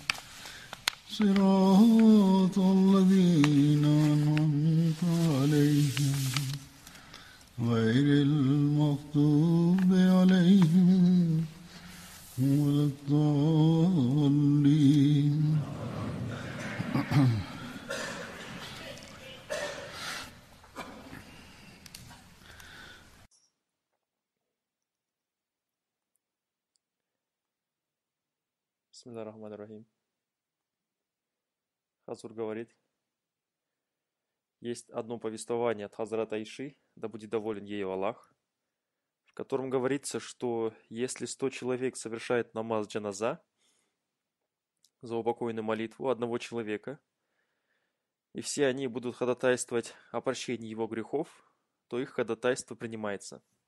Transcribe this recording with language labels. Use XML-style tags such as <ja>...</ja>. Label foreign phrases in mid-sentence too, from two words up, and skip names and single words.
<ar>صراط الذين أنعمت عليهم غير المغضوب عليهم ولا الضالين. بسم الله الرحمن الرحيم.</ar> <ru>Хазур говорит, есть одно повествование от Хазрата Айши, да будет доволен ею Аллах, в котором говорится, что если 100 человек совершает намаз джаназа, заупокойную молитву одного человека, и все они будут ходатайствовать о прощении его грехов, то их ходатайство принимается.</ru>